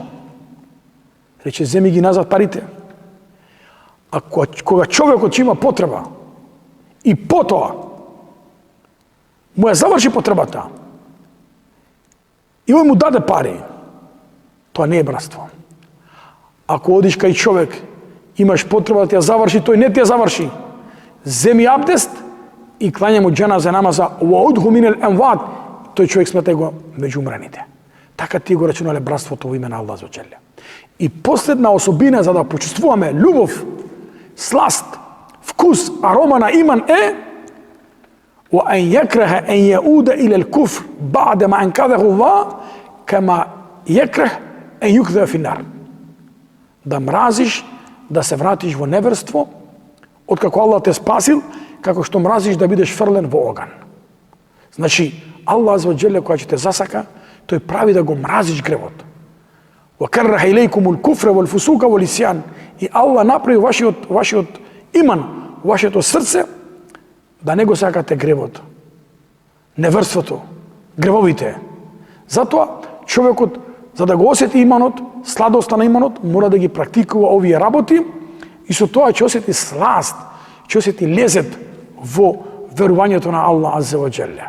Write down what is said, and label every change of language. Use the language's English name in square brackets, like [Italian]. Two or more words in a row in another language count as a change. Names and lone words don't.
[Macedonian] Рече, земи ги назад парите. А кога човекот ќе има потреба и потоа му ја заврши потребата и ој му даде пари, тоа не е братство. Ако одиш кај човек, имаш потреба да ти ја заврши, тој не ти ја заврши. Земи абдест и клања му џеназа намаза, [Arabic] وَعُدْهُ مِنَ الْأَمْوَاتِ. [Macedonian] Тој човек смета го меѓу умрените. Така ти го рачунале братството во име на Аллах [Arabic] عز وجل. [Macedonian] И последна особина за да почувствуваме љубов, сласт, вкус, арома на иман е [Arabic] وَأَنْ يَكْرَهَ أَنْ يَعُودَ إِلَى الْكُفْرِ بَعْدَ مَا أَنْقَذَهُ اللَّهُ كَمَا يَكْرَهُ أَنْ يُكْذَفَ فِي النَّارِ. [Macedonian] Да мразиш да се вратиш во неверство, откако Аллах те спасил, како што мразиш да бидеш фрлен во оган. Значи, Аллах [Arabic] عز وجل [Macedonian] која ќе те засака, тој прави да го мразиш гревот. [Arabic] وَكَرَّهَ إِلَيْكُمُ الْكُفْرَ وَالْفُسُوقَ وَالْعِصْيَانَ. [Macedonian] И Аллах направи вашиот иман, вашето срце да не го сакате гревот, неверството, гревовите. Затоа човекот, за да го осети иманот, сладоста на иманот, мора да ги практикува овие работи и со тоа ќе осети сласт, ќе осети лезет во верувањето на Аллах [Arabic] عز وجل.